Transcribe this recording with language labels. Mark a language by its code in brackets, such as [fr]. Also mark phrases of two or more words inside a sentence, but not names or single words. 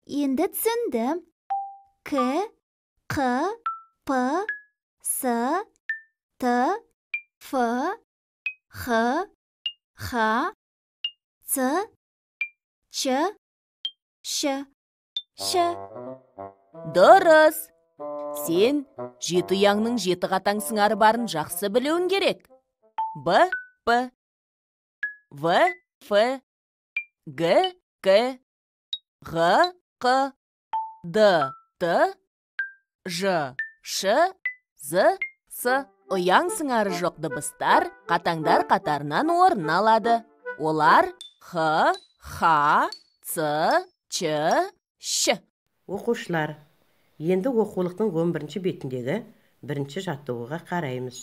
[kk] Енді түсіндім. К, Q, P, S, T, F, H, H, C, Ç, Ш, Ш. Дұрыс. Сен жеті ұяңның жеті қатаң сыңары барын жақсы білуің керек. Б, П, В, Ф, Г, К, Г, Қ, Д, Т, Ж, Ш, З, С. Ұяң сыңары жоқ дыбыстар қатаңдар қатарынан орын алады. Олар Х, Х, Ц, Ч, Ш. Оқушылар, енді оқулықтың 11-ші бетіндегі бірінші жаттығуға қараймыз.